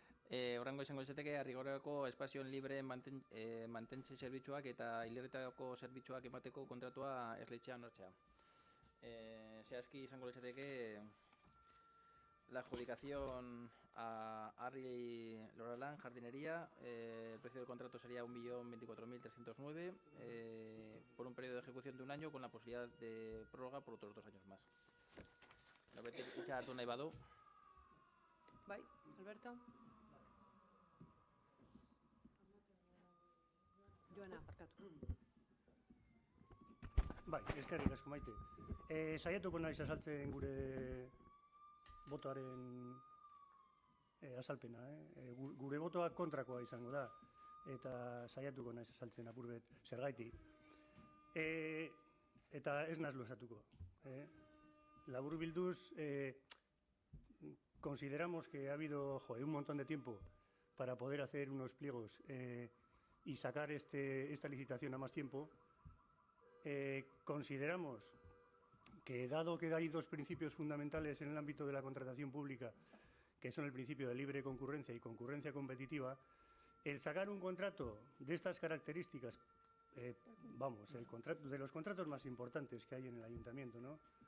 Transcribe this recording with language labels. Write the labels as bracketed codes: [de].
[eu] Horrengo izango izateke, Arrigorriagako espazioen libre mantentze zerbitzuak eta hilerretako zerbitzuak emateko kontratua esleitzean hartzea. Zehazki izango izateke [es] la adjudicación a Arri Loralán, jardinería, el precio del contrato sería 1.024.309 por un periodo de ejecución de un año con la posibilidad de prórroga por otros 2 años más. [eu] Norbait hitza hartu nahi badu. Bai, Alberto. Joana, barkatu. Bai, eskerrik asko Maite. Saiatuko naiz azaltzen gure botoaren azalpena. Gure botoa kontrakoa izango da, eta saiatuko naiz azaltzen apurbet zergaiti. Eta ez naz luzatuko. [es] Laburbilduz, consideramos que ha habido un montón de tiempo para poder hacer unos pliegos y sacar esta licitación a más tiempo. Consideramos que, dado que hay 2 principios fundamentales en el ámbito de la contratación pública, que son el principio de libre concurrencia y concurrencia competitiva, el sacar un contrato de estas características, de los contratos más importantes que hay en el ayuntamiento, ¿no?